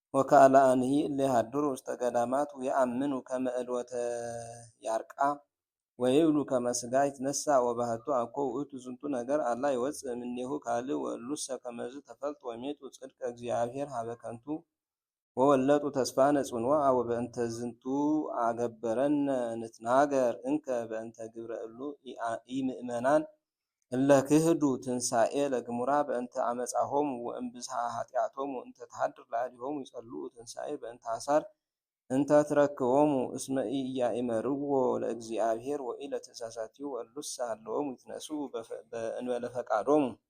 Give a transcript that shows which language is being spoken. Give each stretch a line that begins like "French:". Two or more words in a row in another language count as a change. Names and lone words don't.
Geez: ወካልአንሂ እለ ይሃድሩ ውስተ ገዳማት ወየአምኑ ከመ ዕልወተ ያርቃ ወይብሉ ከመ ሥጋ ይትነሣ ወባሕቱ አኮ ውእቱ ዝንቱ ነገር አላ ይወፅእ እምኔሁ ካልእ ወእሉሰ ከመዝ ተፈልጡ ወሜጡ ጽድቀ እግዚአብሔር ሀበ ከንቱ ወወለጡ ተስፋነ ጽንዖ ወበእንተ ዝንቱ አገበረነ ንትናገር እንከ በእንተ ግብረ እሉ ኢምእመናን እለ ክህዱ ትንሣኤ ለግሙራ በእንተ አመፃሆሙ ወእምብዝሃ ኃጢአቶሙ እንተ ተሃድር ላዕሌሆሙ ይጸልኡ ትንሣኤ በእንተ ሐሳር እንተ ትረክቦሙ እስመ ኢያእመርዎ ለእግዚአብሔር ወኢለትእዛዛቲሁ ወእሉሰ ሀለዎሙ ይትነስኡ በእንበለ ፈቃዶሙ።